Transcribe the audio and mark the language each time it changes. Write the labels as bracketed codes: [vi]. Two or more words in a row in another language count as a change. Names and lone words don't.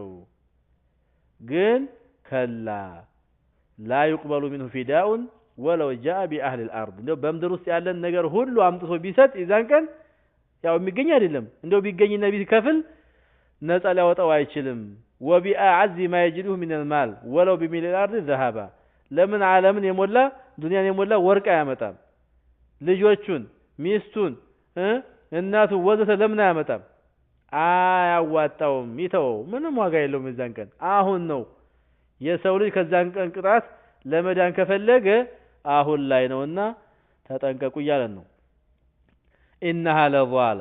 [am] ግን ከላ [ar] لا يقبل منه فداء ولو جاء بأهل الأرض [am] እንደው በምድር ውስጥ ያለን ነገር ሁሉ አምጥቶ ቢሰጥ ይዛን ቀን ያው የሚገኝ አይደለም እንደው ቢገኝና ቢከፍል ነፃ ሊያወጣው አይችልም [ar] وبأعز ما يجده من المال ولو بملء الأرض ذهبا [am] ለምን ዓለምን የሞላ ዱንያን የሞላ ወርቅ አያመጣም ልጆቹን ሚስቱን እናቱ ወዘተ ለምን አያመጣም አያዋጣውም ይተው ምንም ዋጋ የለውም ይዛን ቀን አሁን ነው የሰው ልጅ ከዛን ቀን ቅጣት ለመዳን ከፈለገ አሁን ላይ ነውና ተጠንቀቁ ይያለን ነው [ar] إنها لظى